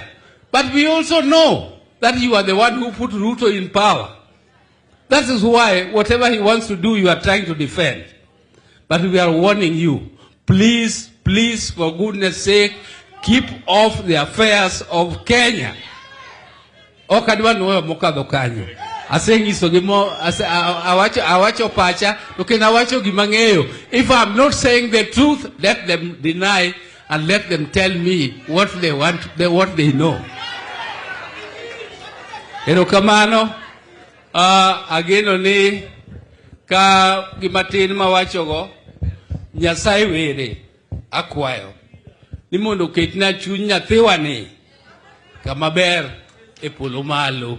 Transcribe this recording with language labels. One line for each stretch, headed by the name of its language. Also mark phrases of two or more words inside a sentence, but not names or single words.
English: But we also know that you are the one who put Ruto in power. That is why whatever he wants to do, you are trying to defend. But we are warning you, please, please, for goodness sake, keep off the affairs of Kenya.
Luo (Kenya and Tanzania): Okadwa no mokadho kanyo. Asengiso gimo awacho pacha okay awacho gimang'eyo.
English: If I'm not saying the truth, let them deny and let them tell me what they want, what they know.
Luo (Kenya and Tanzania): Erokamano ageno ni ka gimatin mawacho go Nyasaye were akwayo ni mondo ketna chuny nyathiwani kama ber e polo malo.